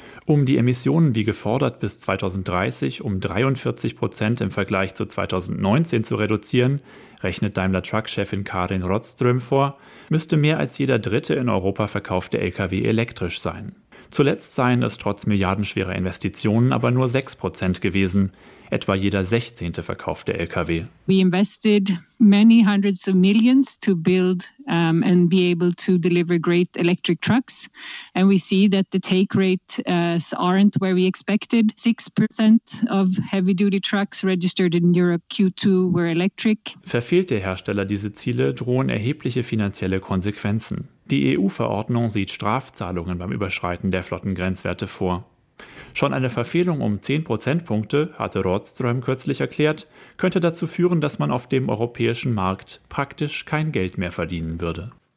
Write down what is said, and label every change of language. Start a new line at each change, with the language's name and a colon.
German: Um die Emissionen wie gefordert bis 2030 um 43% im Vergleich zu 2019 zu reduzieren, rechnet Daimler Truck-Chefin Karin Rådström vor, müsste mehr als jeder dritte in Europa verkaufte LKW elektrisch sein. Zuletzt seien es trotz milliardenschwerer Investitionen aber nur 6% gewesen, etwa jeder 16. verkaufte LKW.
English: We invested many hundreds of millions to build and be able to deliver great electric trucks. And we see that the take rates aren't where we expected. 6% of heavy duty trucks registered in Europe Q2 were electric.
German: Verfehlt der Hersteller diese Ziele, drohen erhebliche finanzielle Konsequenzen. Die EU-Verordnung sieht Strafzahlungen beim Überschreiten der Flottengrenzwerte vor. Schon eine Verfehlung um 10 Prozentpunkte, hatte Rådström kürzlich erklärt, könnte dazu führen, dass man auf dem europäischen Markt praktisch kein Geld mehr verdienen würde.